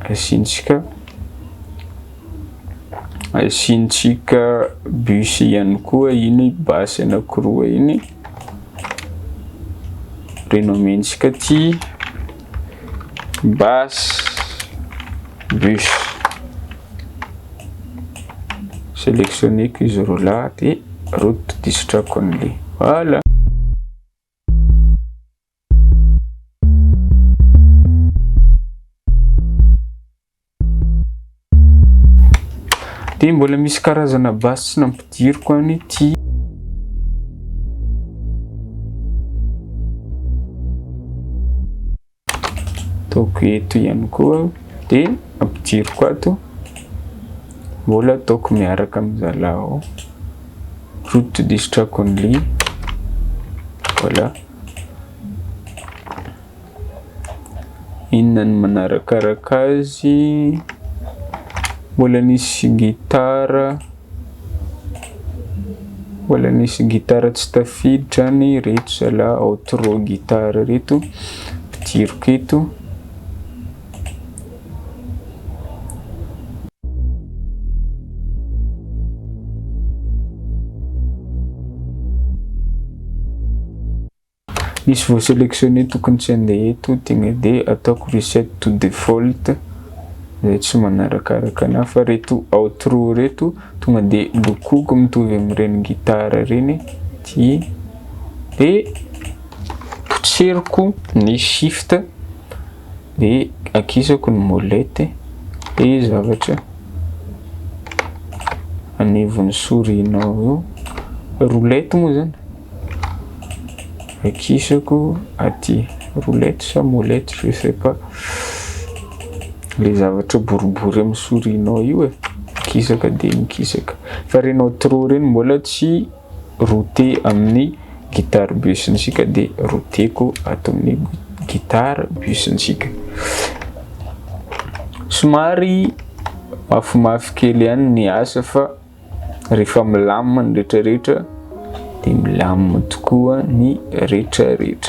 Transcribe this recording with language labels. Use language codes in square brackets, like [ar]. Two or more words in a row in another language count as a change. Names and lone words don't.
[mg] asintsika bus ihany koa iny basse anankiroa iny, renomentsika ty basse bus, sélectionneko izy roa de [en] route this track only, [mg] voilà. De mbola misy karazana basse tsy nampidiriko any ty. Ataoko eto ihany koa, de ampidiriko ato, mbola ataoko miaraka amizalao, [en] route this track only, [mg] voilà. Inona ny manarakaraka azy, mbola nisy gitara, tsy tafiditra ny reto zala outro gitara reto, ampidiriko eto. Nisy voasélectionné tokony tsy andeha eto, tonga de ataoko [en] reset to default, [mg] zay tsy manarakaraka na fa reto outro reto tonga de lokoko mitovy amin'ireny gitara reny ty, de potseriko ny shift, de akisako ny molette, de zavatra anivon'ny souris-nao io, roulette moa zany, akisako aty, roulette sa molette, [fr] je sais pas, [mg] le zavatra boribory amin'ny souris-nao io kisaka de mikisaka. Fa reny outro reny mbola tsy routé amin'ny guitare busntsika, de routeko ato amin'ny guitare busntsika. Somary mafimafy kely ihany ny asa, fa rehefa milamina ny rehetrarehetra de milamina tokoa ny rehetrarehetra.